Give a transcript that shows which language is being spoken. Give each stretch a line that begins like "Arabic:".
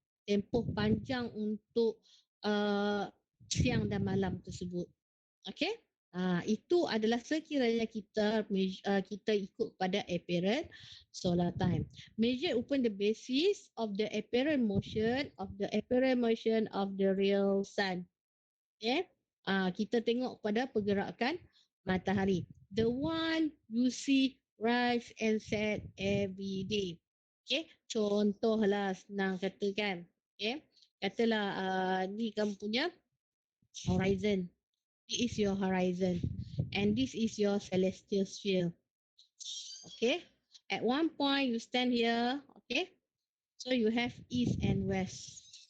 Malay: Tempoh panjang untuk siang dan malam tersebut. Okay? Itu adalah sekiranya kita ikut pada apparent solar time.
English: Measure upon the basis of the apparent motion of the real sun. Okay?
Malay: Kita tengok pada pergerakan matahari.
English: The one you see rise and set every day.
Malay: Okay? Contohlah senang katakan. Okay? Katalah ni kamu punya horizon.
English: This is your horizon. And this is your celestial sphere. Okay? At one point, you stand here. Okay? So, you have east and west.